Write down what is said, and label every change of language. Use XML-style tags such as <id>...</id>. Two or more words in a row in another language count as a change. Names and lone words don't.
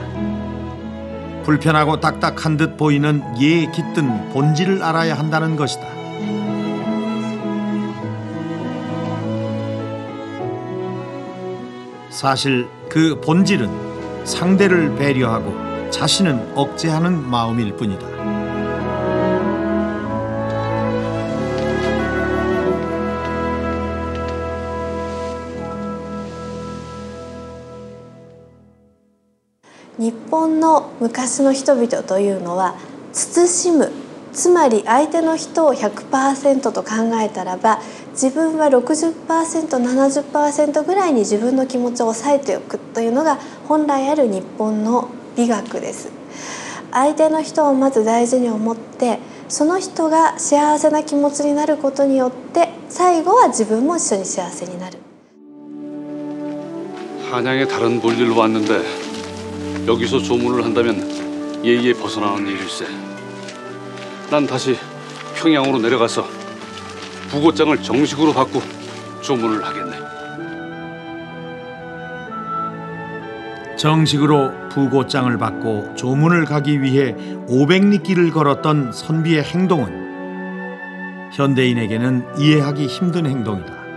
<ko>불편하고 딱딱한 듯 보이는 예의 깃든 본질을 알아야 한다는 것이다. 사실 그 본질은 상대를 배려하고 자신은 억제하는 마음일 뿐이다.</ko> <ja>日本の昔の人々というのは慎む、つまり相手の人を 100% と考えたらば自分は 60%、70% ぐらいに自分の気持ちを抑えておくというのが本来ある日本の美学です。相手の人をまず大事に思ってその人が幸せな気持ちになることによって最後は自分も一緒に幸せになる。</ja> <ko>한양에 다른 볼일로 왔는데 여기서 조문을 한다면 예의에 벗어나는 일일세. 난 다시 평양으로 내려가서 부고장을 정식으로 받고 조문을 하겠네. 정식으로 부고장을 받고 조문을 가기 위해 500리 길을 걸었던 선비의 행동은 현대인에게는 이해하기 힘든 행동이다.</ko>